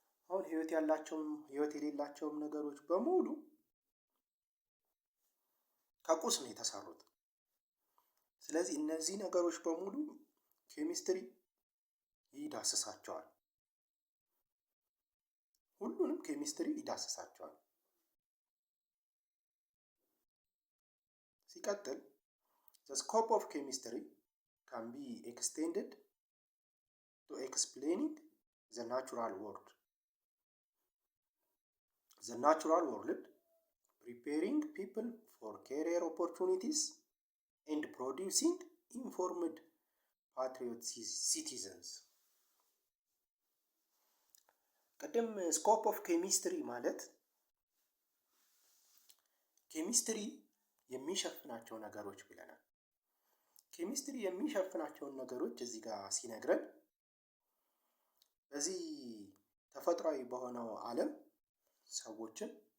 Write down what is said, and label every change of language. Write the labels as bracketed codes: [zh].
[am] አሁን ህይወት ያላቸውም ህይወት የሌላቸውም ነገሮች በሙሉ ከቁስ ነው የተሰሩት። ስለዚህ እነዚህ ነገሮች በሙሉ ኬሚስትሪ ይዳስሳቸዋል። ሁሉንም ኬሚስትሪ ይዳስሳቸዋል። ሲቀጥል [en] the scope of chemistry can be extended to explaining the natural world. The natural world preparing people for career opportunities and producing informed patriot citizens. [am] ቀደም ስኮፕ ኦፍ ኬሚስትሪ ማለት ኬሚስትሪ የሚሸፍናቸው ነገሮች ብለናል። ኬሚስትሪ የሚሸፍናቸውን ነገሮች እዚህ ጋር ሲነግረን በዚህ ተፈጥሯዊ በሆነው ዓለም ሰዎችን